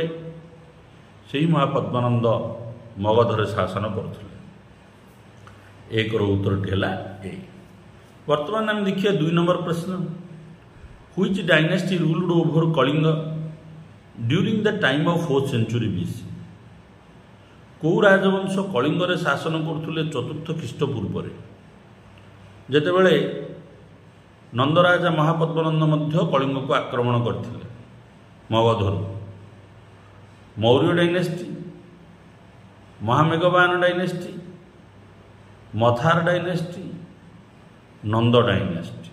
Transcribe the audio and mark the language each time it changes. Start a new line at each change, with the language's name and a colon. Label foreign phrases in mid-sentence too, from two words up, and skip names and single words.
Odia: ସେହି ମହାପଦ୍ମନନ୍ଦ ମଗଧରେ ଶାସନ କରୁଥିଲେ। ଏକର ଉତ୍ତରଟି ହେଲା ଏ। ବର୍ତ୍ତମାନ ଆମେ ଦେଖିବା 2 ନମ୍ବର ପ୍ରଶ୍ନ।
English: Which dynasty ruled over Kalinga during the time of 4th century BC?
Odia: କେଉଁ ରାଜବଂଶ କଳିଙ୍ଗରେ ଶାସନ କରୁଥିଲେ 4th ଖ୍ରୀଷ୍ଟପୂର୍ବରେ? ଯେତେବେଳେ ନନ୍ଦରାଜା ମହାପଦ୍ମନନ୍ଦ ମଧ୍ୟ କଳିଙ୍ଗକୁ ଆକ୍ରମଣ କରିଥିଲେ ମଗଧରୁ। ମୌର୍ଯ୍ୟ ଡାଇନାଷ୍ଟି, ମହାମେଘବାନ ଡାଇନାଷ୍ଟି, ମଥାର ଡାଇନାଷ୍ଟି, ନନ୍ଦ ଡାଇନାଷ୍ଟି।